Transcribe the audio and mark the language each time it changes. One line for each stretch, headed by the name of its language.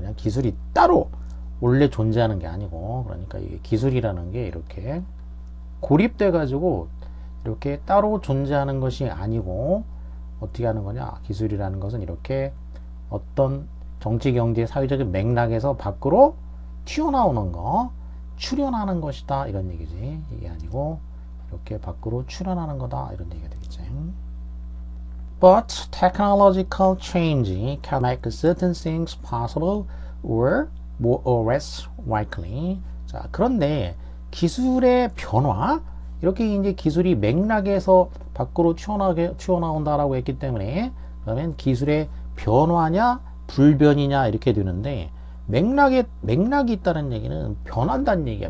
Korean: 그냥 기술이 따로 원래 존재하는 게 아니고, 그러니까 이게 기술이라는 게 이렇게 고립돼 가지고 이렇게 따로 존재하는 것이 아니고 어떻게 하는 거냐? 기술이라는 것은 이렇게 어떤 정치, 경제, 사회적인 맥락에서 밖으로 튀어나오는 거, 출현하는 것이다 이런 얘기지. 이게 아니고 이렇게 밖으로 출현하는 거다 이런 얘기가 되겠지.
English: But technological change can make certain things possible or more or less likely.
Korean: 자, 그런데 기술의 변화, 이렇게 이제 기술이 맥락에서 밖으로 튀어나온다라고 했기 때문에 그러면 기술의 변화냐 불변이냐 이렇게 되는데 맥락이 있다는 얘기는 변한다는 얘기야.